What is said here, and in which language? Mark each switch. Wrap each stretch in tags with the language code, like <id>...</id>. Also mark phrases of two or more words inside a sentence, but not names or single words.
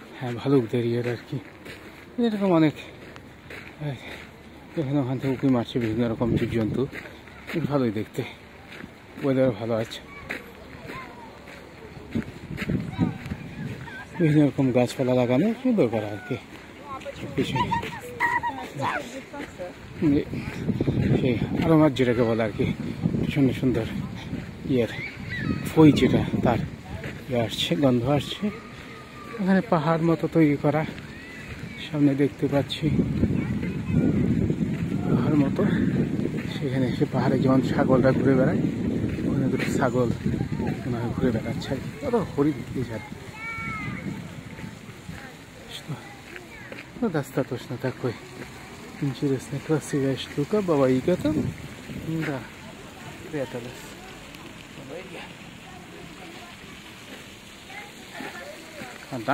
<bn>হ্যাঁ ভালুকদের ইয়ের আর কি এরকম অনেক এখানে ওখান থেকে উঁকি মারছে বিভিন্ন রকম জীবজন্তু, ভালোই দেখতে, ওয়েদার ভালো আছে, বিভিন্ন রকম গাছপালা লাগানো সুন্দর করা আর কি পিছনে সেই আরোমার যেটাকে বলে আর কি সুন্দর সুন্দর ইয়ের ফই যেটা তার ইয়ে আসছে, গন্ধ আসছে। এখানে পাহাড় মতো তৈরি করা, সামনে দেখতে পাচ্ছি পাহাড় মতো, সেখানে সে পাহাড়ে যেমন ছাগলরা ঘুরে বেড়ায় ওখানে দুটো ছাগল মনে হয় ঘুরে বেড়াচ্ছে আর কি, ওরা হরিণ এছাড়া</bn> <ru>достаточно такой интересной красивая штука. Бабайка там, да, пряталась. Фонтан.</ru>